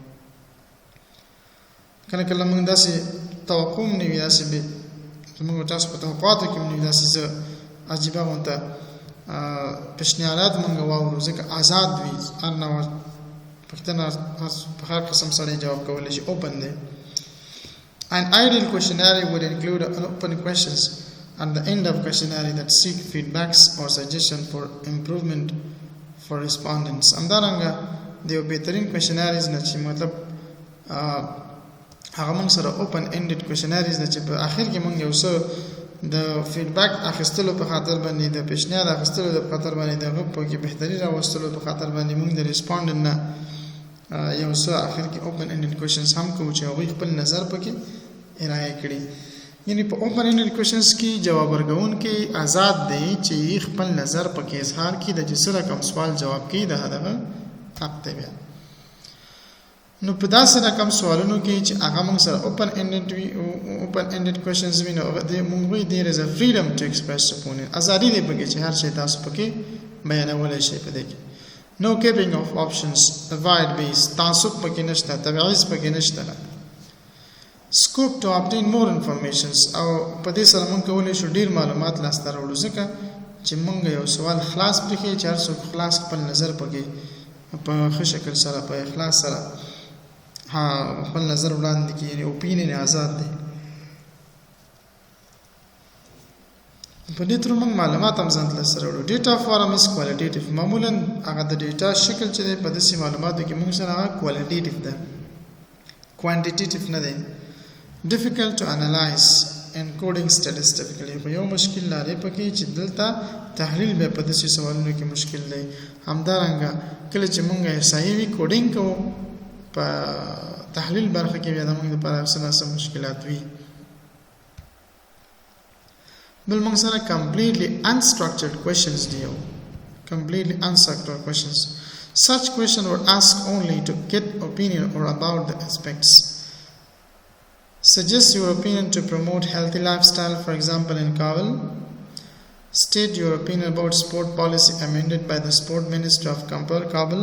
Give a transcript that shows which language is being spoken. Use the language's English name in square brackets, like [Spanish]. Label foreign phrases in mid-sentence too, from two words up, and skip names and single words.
[Pashto] کله کله موږ داسې توقع نه وي، داسې به موږ تاسو په توقعاتو کې نه وي، داسې عجیبه غونته پیشنهادات موږ واورو ځکه آزاد وي، هر نوع پوښتنه په هر قسم سره جواب کولی شي، اوپن دی. [English] An ideal questionnaire would include open questions at the end of questionnaire that seek feedbacks or suggestions for improvement for respondents. [Pashto] همدارنګه د یو بهترین کوېشنریز نه چې مطلب هغه موږ سره [English] open ended questionnaires [Pashto] نه چې په اخر کې موږ یو څه د فیډبیک اخیستلو په خاطر باندې د پیشنهاد اخیستلو په خاطر باندې د هغه په کې بهتري راوستلو په خاطر باندې موږ د ریسپونډنټ نه یو څه اخر کې [English] open ended questions [Pashto] هم کوو چې هغوی خپل نظر پکې ارائه کړي. یعنی په [English] open ended questions [Pashto] کې جواب ورکوونکی آزاد دی چې خپل نظر پکې اظهار کړي، د جسره کوم سوال جواب کړي د هغه حق دی. بیا نو په داسې رقم سوالونو کې چې هغه موږ سره [English] open ended questions [Pashto] وي، نو موږ وایي [English] there is a freedom to express opinion. [Pashto] ازادي دی پکې چې هر شی تاسو پکې بیانولی شئ. په دې کې [English] no capping of options, avoid bias، [Pashto] تعصب پکې نشته، تبعیض پکې نشته. [English] scope to obtain more information، [Pashto] او په دې سره موږ کولی شو ډیر معلومات لاسته راوړو ځکه چې موږ یو سوال خلاص پرېښی چې هر څوک خلاص خپل نظر پکې په ښه شکل سره په اخلاص سره خپل نظر وړاندې کړي. یعنې اوپینین آزاد دی. په دې تر موږ معلومات هم ځان ته لاسته راوړو. [English] data form is qualitative, [Pashto] معمولا هغه د ډیټا شکل چې دی په داسې معلوماتو کې موږ سره هغه کوالټیټیف ده، کوانټیټیټیف نه دی. [English] difficult to analyze encoding statistically، [Pashto] خو یو مشکل لري پکې چې دلته تحلیل به په داسې سوالونو کې مشکل دی. همدارنګه کله چې موږ احصایي وي کوډینګ کوو په تحلیل برخه کې بیا د موږ لپاره څه مشکلات وي. بل موږ سره [English] completely unstructured questions [Pashto] دی، [English] completely unstructured questions. Such question were asked only to get opinion or about the aspects. Suggest your opinion to promote healthy lifestyle, for example in Kabul. State your opinion about sport policy amended by the Sport Minister of Kabul.